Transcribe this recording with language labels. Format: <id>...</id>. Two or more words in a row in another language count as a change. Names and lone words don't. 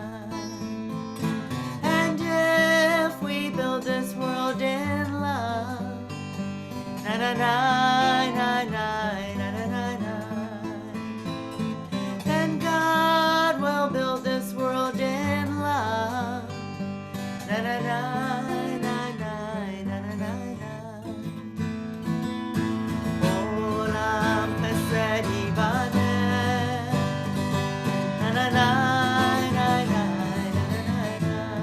<en>And if we build this world in love, na na na na na na na na na. Then God will build this world in love. Na na na na na na na na na.</en> <he>עולם חסד יבנה. Na na na na na na na na.</he>